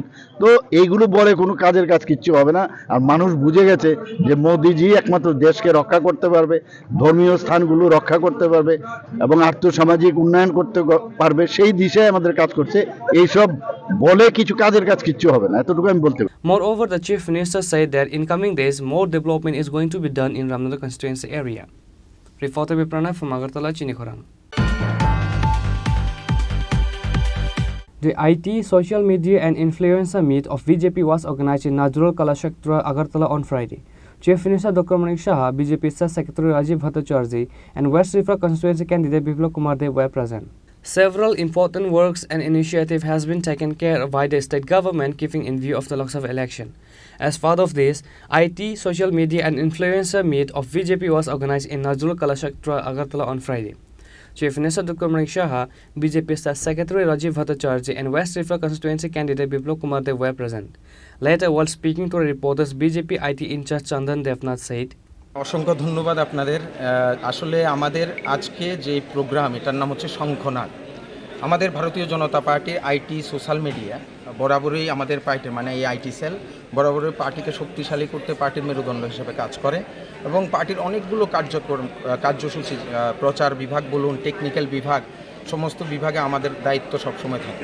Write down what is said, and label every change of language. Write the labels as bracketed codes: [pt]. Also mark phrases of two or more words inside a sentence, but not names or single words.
[bn] তো এইগুলো বলে কোনো কাজের কাজ কিচ্ছু হবে না। আর মানুষ বুঝে গেছে যে মোদিজি একমাত্র দেশকে রক্ষা করতে পারবে, ধর্মীয় স্থানগুলো রক্ষা করতে পারবে এবং আর্থসামাজিক উন্নয়ন করতে পারবে, সেই দিশায় আমাদের কাজ করছে। এইসব বলে কিছু কাজের কাজ কিচ্ছু হবে না, এতটুকু আমি বলতে পারি। [en] Moreover, the Chief Minister said that in coming days, more development is going to be done in Ramnagar constituency area. Reporter Pranav from Agartala, Chinikhorang. The IT, social media and influencer meet of BJP was organized in Najrul Kalashaktra, Agartala on Friday. Chief Minister Dr. Manik Shah, BJP State Secretary Rajiv Bhattacharjee and West Tripura constituency candidate Biplab Kumar Dev were present. Several important works and initiative has been taken care of by the state government keeping in view of the Lok Sabha election. As part of this, IT, social media and influencer meet of BJP was organized in Najrul Kalashaktra, Agartala on Friday. Chief Minister Dr. Manik Shah, BJP State Secretary Rajiv Bhattacharjee and West Tripura constituency candidate Biplab Kumar Dev were present. Later, while speaking to reporters, BJP IT in charge Chandan Devnath said, [bn] অসংখ্য ধন্যবাদ আপনাদের। আসলে আমাদের আজকে যে প্রোগ্রাম, এটার নাম হচ্ছে শঙ্খনাদ। আমাদের ভারতীয় জনতা পার্টির [en] IT social media [bn] বরাবরই আমাদের পার্টির মানে এই [en] IT cell [bn] বরাবরই পার্টিকে শক্তিশালী করতে পার্টির মেরুদণ্ড হিসেবে কাজ করে এবং পার্টির অনেকগুলো কার্যসূচি, প্রচার বিভাগ বলুন, টেকনিক্যাল বিভাগ, সমস্ত বিভাগে আমাদের দায়িত্ব সবসময় থাকে।